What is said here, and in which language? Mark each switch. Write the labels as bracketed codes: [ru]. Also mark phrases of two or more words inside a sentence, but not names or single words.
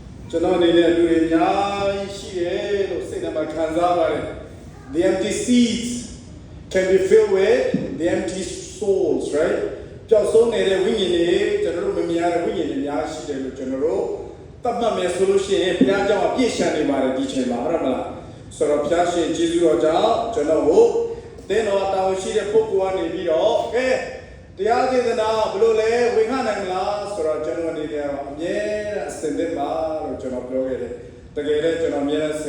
[my] ကျွန်တော်အနေနဲ့လူတွေအများကြီးရှိတယ်လို့စိတ်ထဲမှာခံစားပါတယ် [en] The empty seats can be filled with the empty souls, right? [my] ပျောက်ဆုံးနေတဲ့ဝိညာဉ်တွေကျွန်တော်တို့မမြင်ရတဲ့ဝိညာဉ်တွေအများရှိတယ်လို့ကျွန်တော်တို့သတ်မှတ်မယ်ဆိုလို့ရှိရင်ဘုရားကြောင့်အပြည့်ရှံနေပါတယ်ဒီချိန်မှာဟုတ်တယ်မလားဆိုတော့ဘုရားရှင်ယေရှုတော်ကြောင့်ကျွန်တော်ကိုတင်းတော်တောင်းရှိတဲ့ပုဂ္ဂိုလ်ကနေပြီးတော့ကဲတရားဒေသနာဘယ်လိုလဲဝေခနိုင်မလားဆိုတော့ကျွန်တော်အနေနဲ့အမြဲအစင်သစ်ပါလို့ကျွန်တော်ပြောခဲ့တယ်တကယ်လည်းကျွန်တော်အမြဲအစင်